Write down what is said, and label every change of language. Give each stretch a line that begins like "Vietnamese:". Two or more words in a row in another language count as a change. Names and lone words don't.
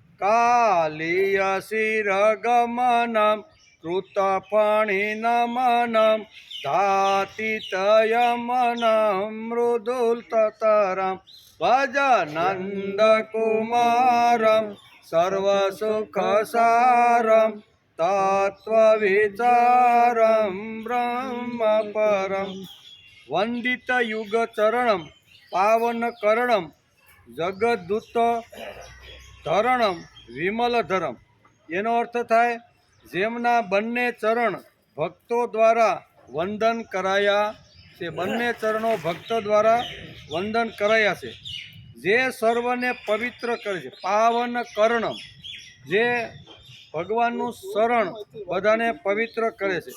Sanskrit: कालीयशिरगमनं कृतफणिनमनं धातितयमनं मृदुलतरं भज नन्दकुमारं सर्वसुखसारं तत्त्वविचारं ब्रह्मपरं। वंदितयुगचरणं पावनकरणं जगदूतधरणं विमलधरम।
Gujarati: એનો અર્થ થાય જેમના બંને ચરણ ભક્તો દ્વારા વંદન કરાયા છે, બંને ચરણો ભક્તો દ્વારા વંદન કરાયા છે, જે સર્વને પવિત્ર કરે છે।
Sanskrit: पावन कर्णम,
Gujarati: જે ભગવાનનું શરણ બધાને પવિત્ર કરે છે।